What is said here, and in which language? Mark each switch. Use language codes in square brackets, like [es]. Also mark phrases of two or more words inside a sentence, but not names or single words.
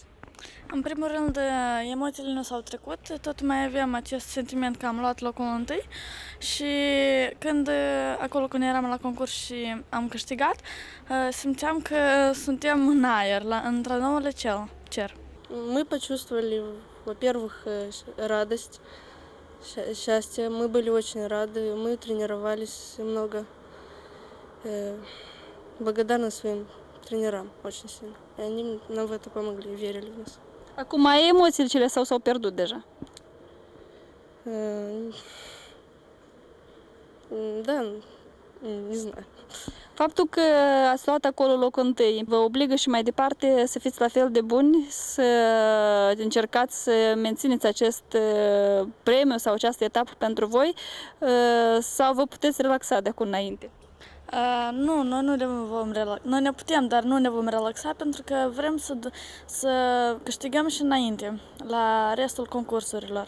[ro] În primul rând, emoțiile nu s-au trecut, tot mai aveam acest sentiment că am luat locul întâi și când acolo când eram la concurs și am câștigat, simțeam că suntem în aer, într-un nou cer. [ru] Мы почувствовали, во-первых, радость, счастье. Мы были очень рады, мы тренировались много. Благодарны своим тренерам очень сильно. И они нам в это помогли, верили в нас. [ro] Acum ai emoțiile cele sau s-au pierdut deja? [ru] Да, не знаю. [ro] Faptul că ați luat acolo locul întâi vă obligă și mai departe să fiți la fel de buni, să încercați să mențineți acest premiu sau această etapă pentru voi, sau vă puteți relaxa de acum înainte? Nu, noi ne putem, dar nu ne vom relaxa pentru că vrem să câștigăm și înainte, la restul concursurilor.